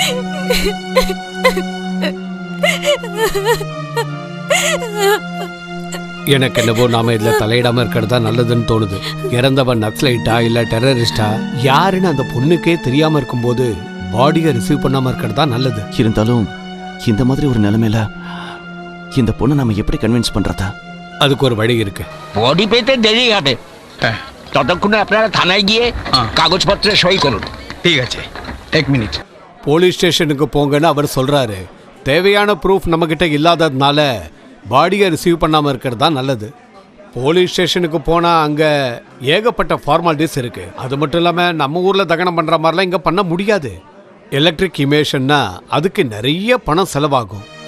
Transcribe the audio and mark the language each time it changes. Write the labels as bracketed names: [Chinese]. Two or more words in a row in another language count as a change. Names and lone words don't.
[Tamil] எனக்கு என்னவோ நாம இதுல தலையிடாம இருக்கிறது தான் நல்லதுன்னு தோணுது. இறந்தவன் நக்சலைட்டா இல்ல டெரரிஸ்டா யாருன்னு அந்த பொண்ணுக்கே தெரியாம இருக்கும்போது பாடியை ரிசீவ் பண்ணாம இருக்கிறது தான் நல்லது. இருந்தாலும் இந்த மாதிரி ஒரு நிலைமையில இந்த பொண்ணை நம்ம எப்படி கன்வின்ஸ் பண்றதா? அதுக்கு ஒரு வழி இருக்கு. [Bangla] বডি পেতে দেরি হবে, ততক্ষণে আপনারা থানায় গিয়ে কাগজপত্রে সই করুন। ঠিক আছে, 1 মিনিট। [Tamil] போலீஸ் ஸ்டேஷனுக்கு போங்கன்னு அவர் சொல்றாரு. தேவையான ப்ரூஃப் நம்ம கிட்ட இல்லாததுனால பாடியை ரிசீவ் பண்ணாம இருக்கிறது தான் நல்லது. போலீஸ் ஸ்டேஷனுக்கு போனா அங்க ஏகப்பட்ட ஃபார்மாலிட்டிஸ் இருக்கு. அது மட்டும் இல்லாம நம்ம ஊர்ல தகனம் பண்ற மாதிரிலாம் இங்க பண்ண முடியாது. எலக்ட்ரிக் இமேஷன்னா அதுக்கு நிறைய பணம் செலவாகும்.